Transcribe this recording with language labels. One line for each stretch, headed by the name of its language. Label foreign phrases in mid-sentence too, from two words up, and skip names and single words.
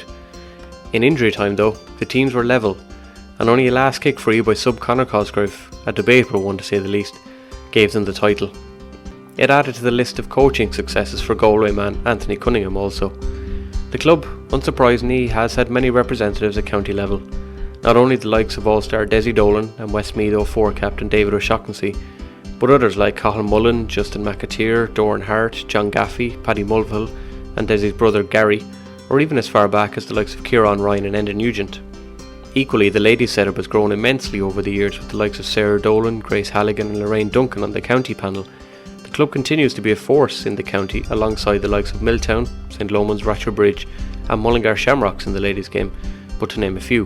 English: In injury time though, the teams were level, and only a last kick free by sub Conor Cosgrave, a debatable one to say the least, gave them the title. It added to the list of coaching successes for Galway man Anthony Cunningham also. The club, unsurprisingly, has had many representatives at county level, not only the likes of All-Star Desi Dolan and Westmeath 04 captain David O'Shaughnessy, but others like Cathal Mullen, Justin McAteer, Doran Hart, John Gaffey, Paddy Mulvihill and Desi's brother Gary, or even as far back as the likes of Kieran Ryan and Enda Nugent. Equally, the ladies setup has grown immensely over the years with the likes of Sarah Dolan, Grace Halligan and Lorraine Duncan on the county panel. The club continues to be a force in the county alongside the likes of Milltown, St Lomans, Rochfortbridge and Mullingar Shamrocks in the ladies game, but to name a few.